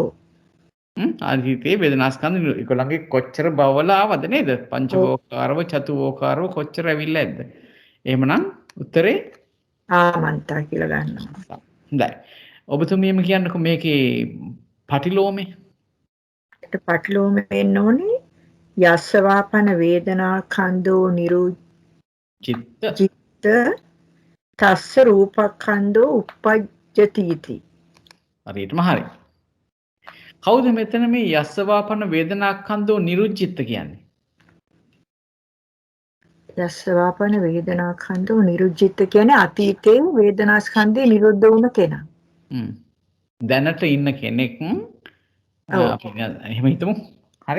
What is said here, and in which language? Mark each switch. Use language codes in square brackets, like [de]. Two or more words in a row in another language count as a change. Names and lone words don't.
[si] අතීතයේ වේදනාස්කන්ධ ඒගොල්ලන්ගේ කොච්චර බවවල ආවද නේද? පංචවෝකාරව චතුවෝකාරව කොච්චර ඇවිල්ලා ඇද්ද? එහෙමනම් උත්තරේ ආමන්තා කියලා ගන්නවා. හොඳයි. ඔබතුමියම කියන්නකෝ මේකේ පටිලෝමේ. ඒකට පටිලෝමේ වෙන්න ඕනේ [pi] යස්සවාපන වේදනාඛන්தோ චිත්ත තස්ස රූපක්ඛන්தோ uppajjati इति. [si] හරියටම හරි. කවුද මෙතන මේ [pi] යස්සවාපන වේදනාක්ඛන්தோ නිරුච්චිත්ත [si] කියන්නේ? [pi] යස්සවාපන වේදනාඛන්‍ධෝ නිරුද්ධිත [si] කියන්නේ අතීතයේ වේදනාස්කන්ධය නිරුද්ධ වුණ කෙනා. දැනට ඉන්න කෙනෙක් අපි එහෙම හිතමු. හරි.